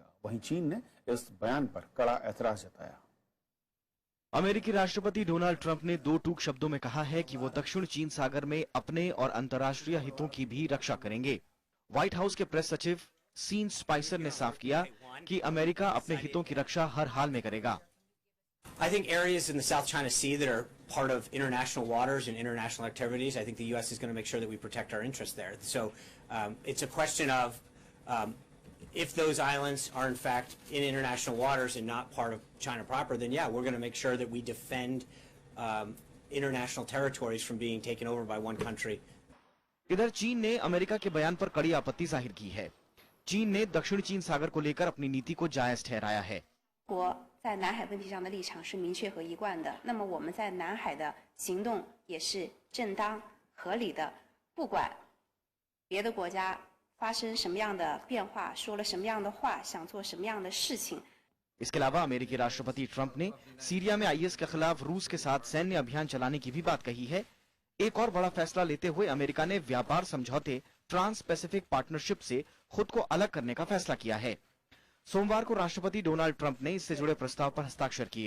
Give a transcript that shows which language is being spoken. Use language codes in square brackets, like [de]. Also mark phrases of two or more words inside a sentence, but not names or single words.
[hi] वहीं चीन ने इस बयान पर कड़ा ऐतराज जताया। अमेरिकी राष्ट्रपति डोनाल्ड ट्रंप ने 2 टूक शब्दों में कहा है कि वो दक्षिण चीन सागर में अपने और अंतर्राष्ट्रीय हितों की भी रक्षा करेंगे। व्हाइट हाउस के प्रेस सचिव सीन स्पाइसर ने साफ किया कि अमेरिका अपने हितों की रक्षा हर हाल में करेगा। [en] I think areas in the South China Sea that are part of international waters and international activities, I think the U.S. is going to make sure that we protect our interests there. So it's a question of if those islands are in fact in international waters and not part of China proper, then yeah, we're going to make sure that we defend international territories from being taken over by one country. [hi] इधर चीन ने अमेरिका के बयान पर कड़ी आपत्ति जाहिर की है। चीन ने दक्षिण चीन सागर को लेकर अपनी नीति को जायज ठहराया है। [zh] 在南海问题上的立场是明确和一贯的，那么我们在南海的行动也是正当合理的，不管别的国家发生什么样的变化，说了什么样的话，想做什么样的事情。 [hi] इसके अलावा अमेरिकी राष्ट्रपति ट्रंप ने सीरिया में IS के खिलाफ रूस के साथ सैन्य अभियान चलाने की भी बात कही है। एक और बड़ा फैसला लेते हुए अमेरिका ने व्यापार समझौते ट्रांस पैसिफिक पार्टनरशिप से खुद को अलग करने का फैसला किया है। सोमवार को राष्ट्रपति डोनाल्ड ट्रंप ने इससे जुड़े प्रस्ताव पर हस्ताक्षर किए।